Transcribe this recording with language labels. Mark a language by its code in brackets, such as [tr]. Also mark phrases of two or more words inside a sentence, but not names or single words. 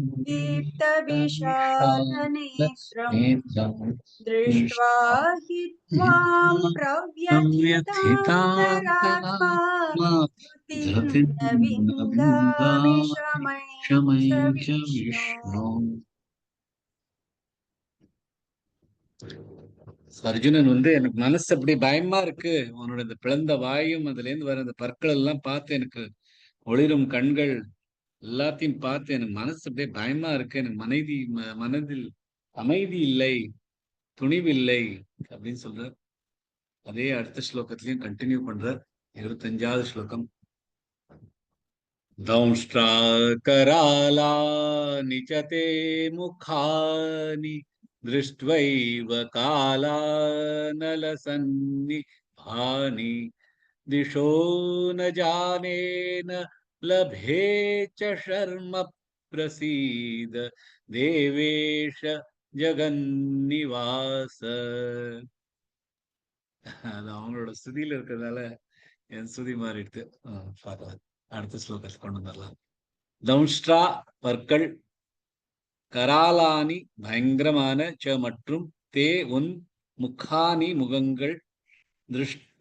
[sa] दीप्तविशालनेत्रम् दृष्ट्वा हि त्वां प्रव्यथितान्तरात्मा धृतिं न विन्दामि शमं च विष्णो [ta] அர்ஜுனன் எனக்கு மனசு அப்படி பயமா இருக்கு. உன்னோட இந்த பிளந்த வாயும் அதுல இருந்து வர அந்த பற்கள் எல்லாம் பார்த்து எனக்கு ஒளிரும் கண்கள் எல்லாத்தையும் பார்த்து எனக்கு மனசு அப்படியே பயமா இருக்கு. எனக்கு மனதில் அமைதி இல்லை, துணிவில்லை அப்படின்னு சொல்றார். அதே அடுத்த ஸ்லோகத்திலையும் கண்டினியூ பண்றார். 25வது ஸ்லோகம். [sa] दंष्ट्रा करालानि च ते मुखानि दृष्ट्वैव कालानलसन्निभानि दिशो न जाने न लभे च शर्म प्रसीद देवेश जगन्निवास. [ta] அது அவங்களோட ஸ்துதியில இருக்கிறதால என் ஸ்துதி மாறிடுது. பார்க்கலாம். அடுத்த ஸ்லோகத்தை கொண்டு வந்துடலாம். தம்ஷ்ட்ரா பற்கள், கராலானி பயங்கரமான, ச மற்றும், தே உன் முக்கானி முகங்கள், திருஷ்ட